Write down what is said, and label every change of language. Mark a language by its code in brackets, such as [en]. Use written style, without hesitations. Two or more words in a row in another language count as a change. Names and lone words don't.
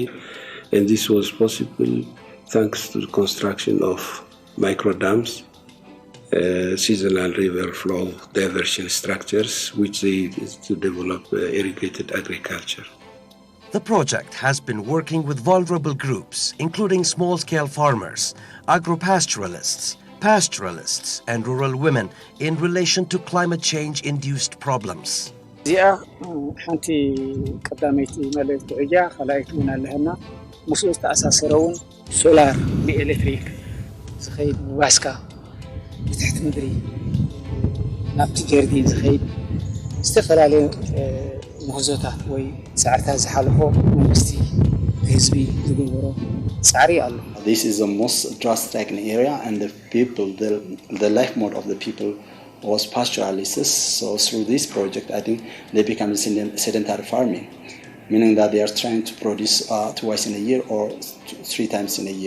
[en] And this was possible thanks to the construction of microdams, seasonal river flow diversion structures, which they to develop irrigated agriculture. The project has been working with vulnerable groups, including small-scale farmers, agro-pastoralists, pastoralists and rural women in relation to climate change-induced problems. [ti] እዚኣ ሓንቲ ቀዳመይቲ መልእክቲ እያ ከላይት እውን ኣለና ምስኡ ዝተኣሳሰረውን ሶላር ብኤሌክትሪክ ዝኸይድ ዋስካ ብትሕቲ ምድሪ ናብቲ ጀርዲን ዝኸይድ ዝተፈላለዩ ምህዞታት ወይ ፃዕርታት ዝሓልፎ መንግስቲ ህዝቢ ዝገብሮ ፃዕሪ ኣሎ። [en] This is the most drought-stricken area, and the people, the life mode of the people was pastoralists. So through this project, I think they become sedentary farming, meaning that they are trying to produce twice in a year or 3 times in a year.